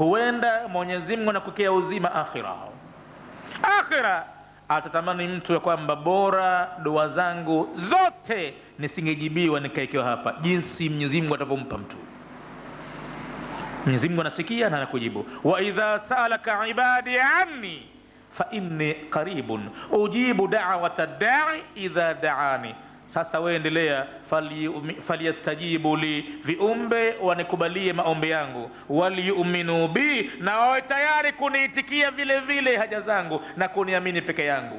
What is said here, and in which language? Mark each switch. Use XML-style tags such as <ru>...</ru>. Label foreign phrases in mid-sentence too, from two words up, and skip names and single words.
<sw>Huenda Mwenyezi Mungu anakukea uzima akhira atatamani mtu ya kwamba bora dua zangu zote nisingejibiwa nikaekewa hapa, jinsi Mwenyezi Mungu atavyompa mtu. Mwenyezi Mungu anasikia na anakujibu.</sw> <ar>وإذا سألك عبادي عني فإني قريب أجيب دعوة الداع إذا دعان.</ar> <sw>Sasa wewe endelea,</sw> <ar>فليستجيبوا لي,</ar> <sw>viumbe wanikubalie maombi yangu,</sw> <ar>وليؤمنوا بي,</ar> <sw>na wawe tayari kuniitikia vile vile haja zangu na kuniamini peke yangu.</sw>